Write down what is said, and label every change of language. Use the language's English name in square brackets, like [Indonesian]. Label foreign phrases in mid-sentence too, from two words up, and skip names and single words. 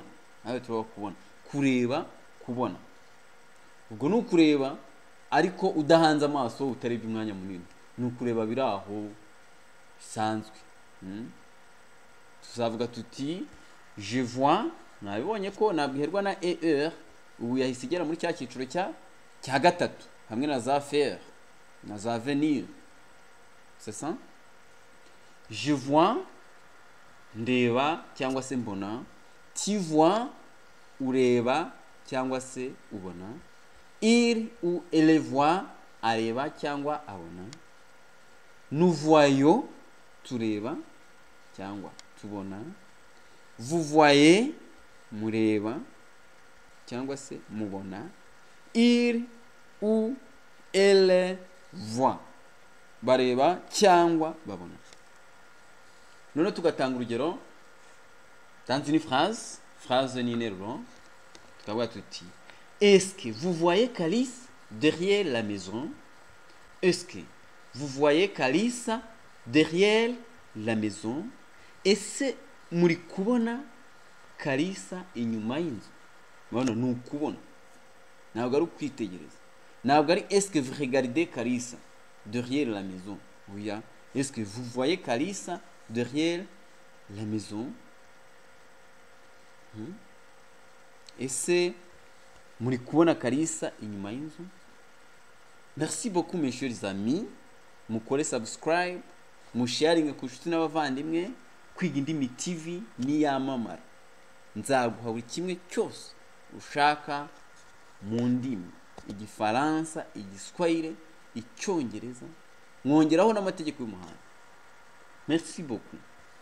[Kinyarwanda] Nawe tuba kubona, kureba, kubona. Ubwo ni ukureba ariko udahanze amaso, utarebye umwanya munini. Ni ukureba biri aho bisanzwe. Tuzavuga tuti [French] je vois, [Kinyarwanda] nabibonye ko nabwiherwa na er, ubu yahise igera muri cya cyiciro cya gatatu hamwe na za faire na za venir. [French] C'est ça? Je vois, [Kinyarwanda] ndeba cyangwa se mbona. [French] Tu vois, [Kinyarwanda] ureba cyangwa se ubona. [French] Il ou elle voit, [Kinyarwanda] areba cyangwa abona. [French] Nous voyons, [Kinyarwanda] tureba cyangwa tubona. [French] Vous voyez, [Kinyarwanda] mureba cyangwa se mubona. [French] Il ou elle voit, [Kinyarwanda] bareba cyangwa babona. None tugatanga urugero [French] dans une phrase [Kinyarwanda] ni interuro. Tukavuga tuti [French] est-ce que vous voyez Calice derrière la maison? Est-ce que vous voyez Calice derrière la maison? [Kinyarwanda] Ese muri kubona Kalisa inyuma y'inzu? Mubona ni ukubona, ntabwo ari ukwitegereza. Ntabwo ari [French] est-ce que vous regardez Kalisa derrière la maison? Oya, est-ce que vous voyez Kalisa derrière la maison? [Kinyarwanda] Ese muri kubona Kalisa inyuma y'inzu? [French] Merci beaucoup mes chers amis. [Kinyarwanda] Mukore subscribe, musharinge ku nshuti n'abavandimwe. Kwiga Indimi TV ni yamamara. Nzaguha buri kimwe cyose ushaka mu ndimi: Igifaransa, Igiswahili, Icyongereza, mwongeraho n'amategeko y'umuhanda. [French] Merci beaucoup.